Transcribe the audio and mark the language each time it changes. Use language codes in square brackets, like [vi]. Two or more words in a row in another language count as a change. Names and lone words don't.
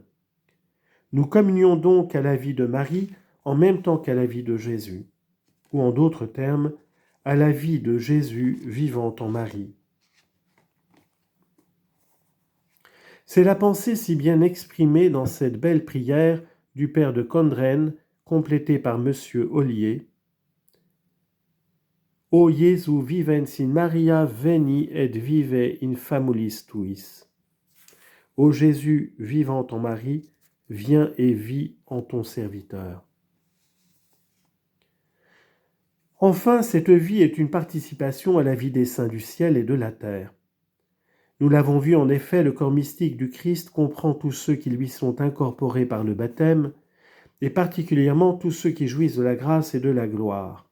[fr] Nous communions donc à la vie de Marie en même temps qu'à la vie de Jésus, ou en d'autres termes, à la vie de Jésus vivant en Marie. C'est la pensée si bien exprimée dans cette belle prière du père de Condren, complétée par M. Ollier. [la] O Jesu vivens in Maria veni et vive in famulis tuis. [fr] Ô Jésus vivant en Marie, viens et vis en ton serviteur. Enfin, cette vie est une participation à la vie des saints du ciel et de la terre. Nous l'avons vu en effet, le corps mystique du Christ comprend tous ceux qui lui sont incorporés par le baptême, et particulièrement tous ceux qui jouissent de la grâce et de la gloire.